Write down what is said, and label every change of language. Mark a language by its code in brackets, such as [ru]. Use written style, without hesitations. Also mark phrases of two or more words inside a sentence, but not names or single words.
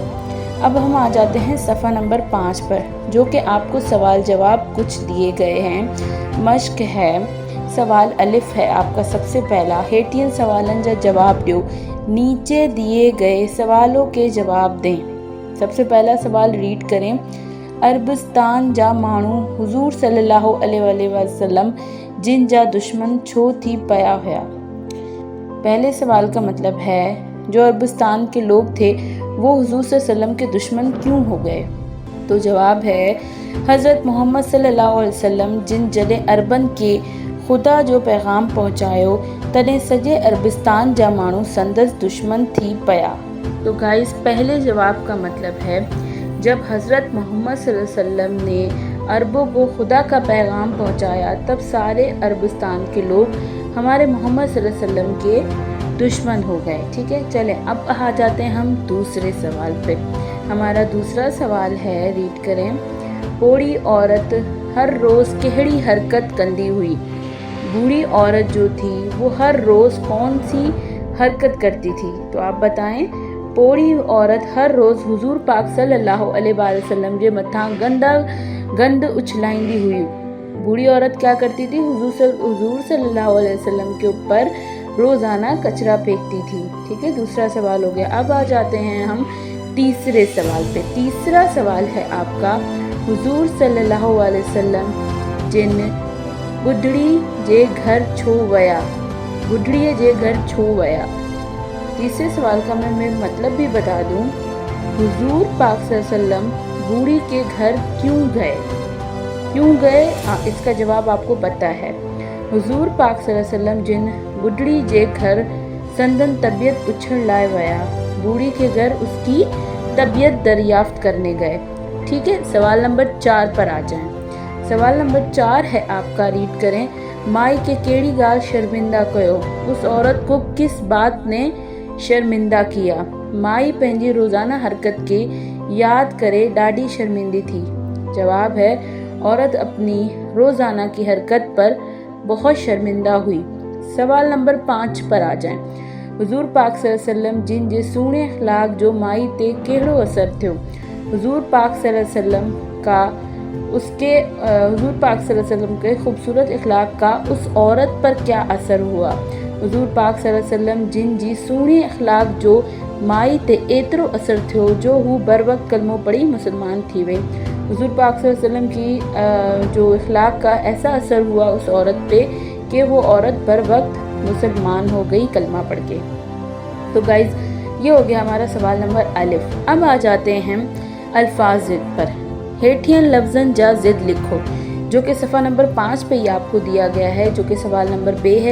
[ur] اب ہم آ جاتے ہیں صفحہ نمبر 5 پر، جو کہ آپ کو سوال جواب کچھ دیے گئے ہیں. مشق ہے، سوال الف ہے آپ کا سب سے پہلا. [sd] हेठियन सवालन जा जवाब दो, [ur] نیچے دیے گئے سوالوں کے جواب دیں. سب سے پہلا سوال ریڈ کریں. [sd] अरबस्तान जा माण्हू हुजूर [ar] صلى الله عليه وسلم [sd] जिन जा दुश्मन छो थी पया हुआ। [ur] پہلے سوال کا مطلب ہے جو عربستان کے لوگ تھے وہ حضور [ar] صلى الله عليه وسلم [ur] کے دشمن کیوں ہو گئے. تو جواب ہے [sd] हज़रत मोहम्मद [ar] صلى الله عليه وسلم [sd] जिन जॾहिं अरबन के खुदा जो पैगाम पहुँचायो तॾहिं सॼे अरबिस्तान जा माण्हू संदसि दुश्मन थी पया। [ur] تو گائز، پہلے جواب کا مطلب ہے جب حضرت محمد [ar] صلى الله عليه وسلم [ur] نے عربوں کو خدا کا پیغام پہنچایا تب سارے عربستان کے لوگ ہمارے محمد [ar] صلى الله عليه وسلم [ur] کے دشمن ہو گئے. ٹھیک ہے، چلیں اب آ جاتے ہیں ہم دوسرے سوال پے. ہمارا دوسرا سوال ہے، ریڈ کریں. [sd] बूढ़ी औरत हर रोज़ कहिड़ी हरकत कंदी हुई। [ur] بوڑھی عورت جو تھی وہ ہر روز کون سی حرکت کرتی تھی. تو آپ بتائیں. [sd] बूढ़ी औरत हर रोज़ हुजूर पाक [ar] صلى الله عليه وسلم [sd] जे मथां गंद उछलाईंदी हुई। [ur] بوڑھی عورت کیا کرتی تھی، حضور [ar] صلى الله عليه وسلم [ur] کے اوپر روزانہ کچرا پھینکتی تھی. ٹھیک ہے، دوسرا سوال ہو گیا. اب آ جاتے ہیں ہم تیسرے سوال پے. تیسرا سوال ہے آپ کا, [sd] हुजूर [ar] صلى الله عليه وسلم [sd] जिन बुढ़ड़ी जे घर छो वया। बुढ़ड़ीअ जे घर छो वया। [ur] تیسرے سوال کا میں مطلب بھی بتا دوں. حضور پاک [ar] صلى الله عليه وسلم [ur] بوڑھی کے گھر کیوں گئے? اس کا جواب آپ کو پتا ہے. [sd] हुजूर पाक [ar] صلى الله عليه وسلم [sd] जिन बुढ़ड़ी जे घर संदन तबीयत पुछण लाए वया। [ur] بوڑھی کے گھر اس کی طبیعت دریافت کرنے گئے. ٹھیک ہے، سوال نمبر 4 پر آ جائیں. سوال نمبر 4 ہے آپ کا، ریڈ کریں. [sd] माई के केड़ी गाल शर्मिंदा कयो। [ur] اس عورت کو کس بات نے شرمندہ کیا. [sd] माई पंहिंजी रोज़ाना हरकत के याद करे ॾाढी शर्मिंदी थी। [ur] جواب ہے عورت اپنی روزانہ کی حرکت پر بہت شرمندہ ہوئی. سوال نمبر 5 پر آ جائیں. [sd] हुजूर पाक [ar] صلى الله عليه وسلم [sd] जिन जे सुहिणे इख़लाक़ जो माई ते कहिड़ो असर थियो। [ur] حضور پاک [ar] صلى الله عليه وسلم [ur] کے خوبصورت اخلاق کا اس عورت پر کیا اثر ہوا. [sd] हुजूर पाक [ar] صلى الله عليه وسلم [sd] जिन जी सुहिणी इख़लाक़ जो माई ते एतिरो असर थियो जो हू बर वक्त कलमो पढ़ी मुसलमान थी वई। [ur] حضور پاک [ar] صلى الله عليه وسلم [ur] کی جو اخلاق کا ایسا اثر ہوا اس عورت پے کہ وہ عورت بر وقت مسلمان ہو گئی کلمہ پڑھ کے. تو گائز، یہ ہو گیا ہمارا سوال نمبر الف. اب آ جاتے ہیں الفاظ ضد پر. [sd] हेठियन लफ्ज़न जा ज़िद लिखो, [ur] جو کہ صفحہ نمبر 5 پے ہی آپ کو دیا گیا ہے، جو کہ سوال نمبر بے ہے.